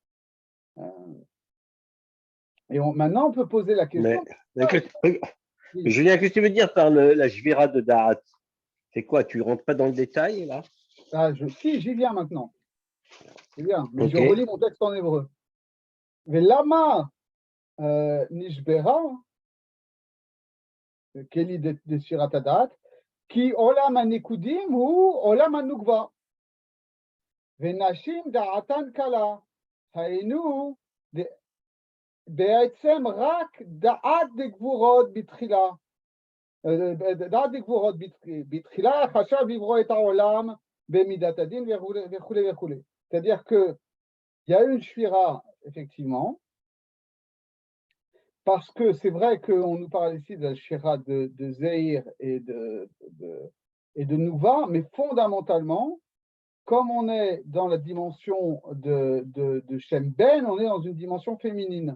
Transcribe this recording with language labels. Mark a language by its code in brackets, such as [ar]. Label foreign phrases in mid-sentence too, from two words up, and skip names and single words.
[fr] Et maintenant, on peut poser la question. Mais Julien, qu'est-ce que tu veux dire par la Jvira de Da'at? C'est quoi? Tu rentres pas dans le détail, là? Si, j'y viens maintenant. J'y viens, mais je Ok. relis mon texte en hébreu. [he] ולמה נשברה, כלי דשבירת הדעת, כי עולם הנקודים הוא עולם הנוקבא. ונשים דעתן קלה, היינו בעצם רק דעת דגבורות בתחילה. דעת דגבורות בתחילה חשב לברוא את העולם במידת הדין וכו' וכו'. [fr] C'est-à-dire qu'il y a une shvira, effectivement, parce que c'est vrai qu'on nous parle ici de la shvira de Zeir et de Nouva, mais fondamentalement, comme on est dans la dimension de Shem Ben, on est dans une dimension féminine.